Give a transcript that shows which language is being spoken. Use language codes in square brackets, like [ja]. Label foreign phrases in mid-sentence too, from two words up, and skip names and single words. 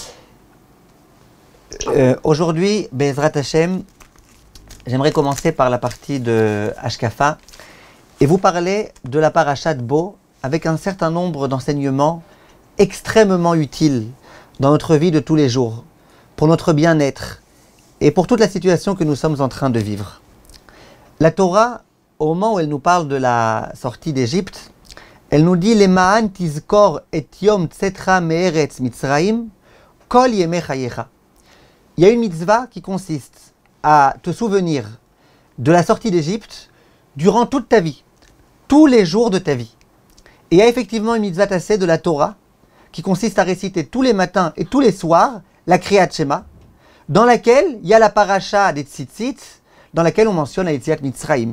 [fr] Aujourd'hui, [he] בעזרת השם, [fr] j'aimerais commencer par la partie de Hashkafa et vous parler de la parasha de Bo avec un certain nombre d'enseignements extrêmement utiles dans notre vie de tous les jours, pour notre bien-être et pour toute la situation que nous sommes en train de vivre. La Torah, au moment où elle nous parle de la sortie d'Égypte, elle nous dit « [he] למען תזכור את יום צאתך מארץ מצרים, כל ימי חייך [fr] » Il y a une mitzvah qui consiste à te souvenir de la sortie d'Égypte durant toute ta vie, tous les jours de ta vie. Et il y a effectivement une mitzvah tassée de la Torah qui consiste à réciter tous les matins et tous les soirs la Kriyat Shema, dans laquelle il y a la paracha des Tzitzit, dans laquelle on mentionne la [he] יציאת מצרים.